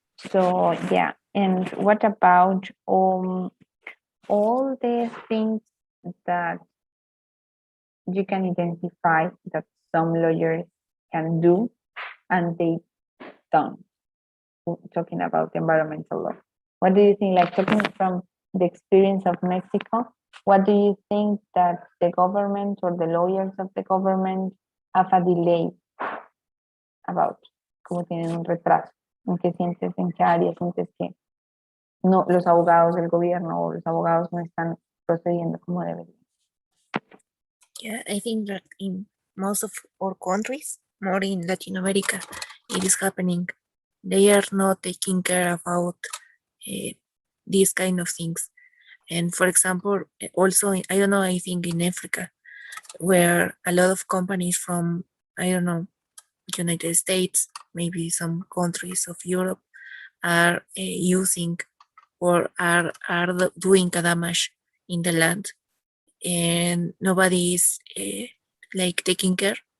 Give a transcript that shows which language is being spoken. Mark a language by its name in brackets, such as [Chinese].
[English] So yeah, and what about all the things that you can identify that some lawyers can do and they don't? Talking about environmental law, what do you think? Like, talking from the experience of Mexico, what do you think that the government or the lawyers of the government have a delay about? [Spanish] Como tienen un retraso. ¿En qué sientes, en qué área sientes que no, los abogados del gobierno o los abogados no están procediendo como deberían? [English] Yeah, I think that in most of our countries, more in Latin America, it is happening. They are not taking care about these kind of things. And for example, also, I don't know, I think in Africa, where a lot of companies from, I don't know, United States, maybe some countries of Europe, are using or are doing a damage in the land, and nobody is like taking care.